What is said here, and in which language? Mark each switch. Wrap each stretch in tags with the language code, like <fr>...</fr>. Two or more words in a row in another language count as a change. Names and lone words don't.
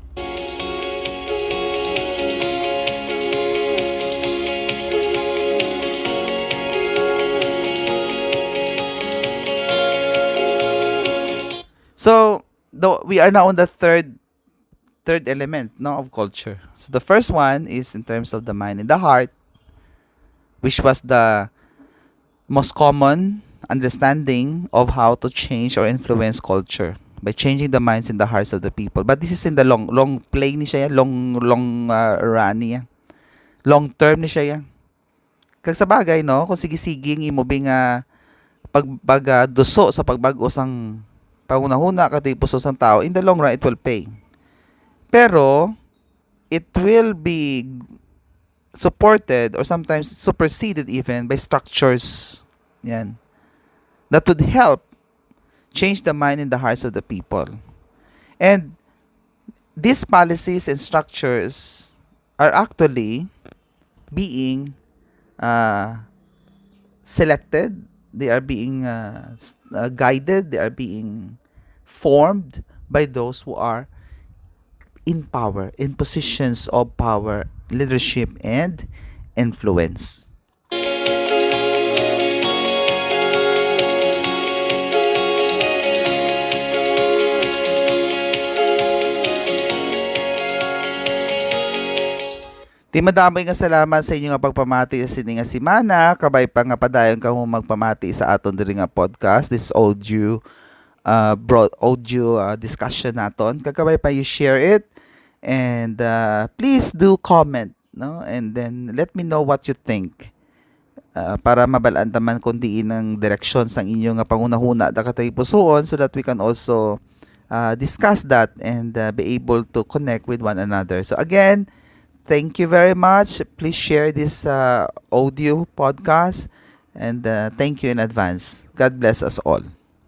<en>So, we are now on the third element, no, of culture. So the first one is in terms of the mind and the heart, which was the most common understanding of how to change or influence culture by changing the minds and the hearts of the people. But this is in the long play</en> <hil>ni siya,</hil> <en>long run niya. Long term</en> <hil>ni siya. Kag sa bagay, no, kung sige-sige imo bing duso sa pagbago sang pangunahuna katipos sang tao,</hil> <en>in the long run it will pay. Pero it will be supported or sometimes superseded even by structures yan that would help change the mind and the hearts of the people. And these policies and structures are actually being selected, they are being guided, they are being formed by those who are in power, in positions of power, leadership, and influence.</en> <hil>Di madamay nga salamat sa inyo nga pagpamati sa sini nga simana, kabay pa nga padayon ka mo magpamati sa aton diri nga podcast.</hil> <en>This audio discussion naton.</en> <hil>Kakabay pa</hil> <en>you share it and please do comment, no? And then let me know what you think.</en> <hil>Para mabalaan taman kung diin ang direksyon sang inyo nga pangunahuna da katay pusoon,</hil> <en>so that we can also discuss that and be able to connect with one another. So again, thank you very much. Please share this audio podcast and thank you in advance. God bless us all.</en>